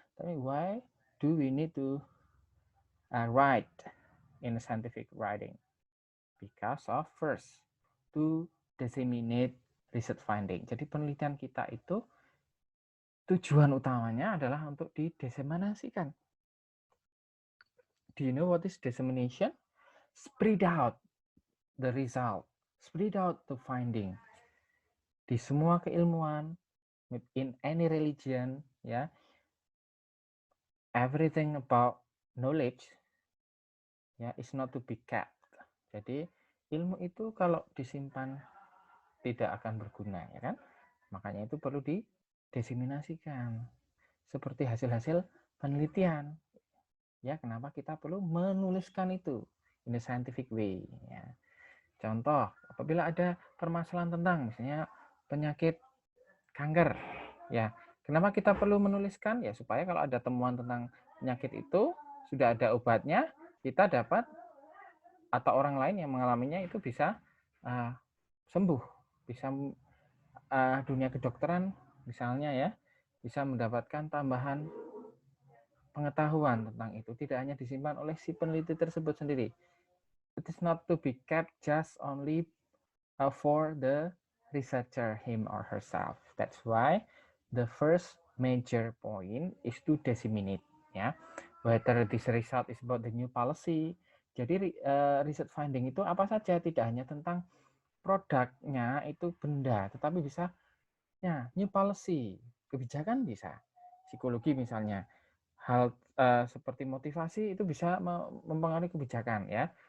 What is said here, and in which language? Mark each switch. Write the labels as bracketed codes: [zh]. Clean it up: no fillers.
[en] Tapi why do we need to write in scientific writing? Because of first, to disseminate research finding. [id] Jadi penelitian kita itu tujuan utamanya adalah untuk didiseminasikan. [en] Do you know what is dissemination? Spread out the result, spread out the finding. [id] Di semua keilmuan, [en] in any religion, ya, everything about knowledge, ya, is not to be kept. [id] Jadi ilmu itu kalau disimpan tidak akan berguna, ya kan? Makanya itu perlu didiseminasikan. Seperti hasil-hasil penelitian. ya kenapa kita perlu menuliskan itu [en] in a scientific way. [id] Ya. Contoh, apabila ada permasalahan tentang misalnya penyakit kanker, ya kenapa kita perlu menuliskan? Ya supaya kalau ada temuan tentang penyakit itu sudah ada obatnya, kita dapat atau orang lain yang mengalaminya itu bisa sembuh, bisa dunia kedokteran misalnya ya bisa mendapatkan tambahan pengetahuan tentang itu, tidak hanya disimpan oleh si peneliti tersebut sendiri. [en] It is not to be kept just only for the researcher him or herself. That's why the first major point is to disseminate, ya. Whether this result is about the new policy. [id] Jadi research finding itu apa saja, tidak hanya tentang produknya itu benda, tetapi bisa ya new policy, kebijakan bisa, psikologi misalnya, hal seperti motivasi itu bisa mempengaruhi kebijakan ya.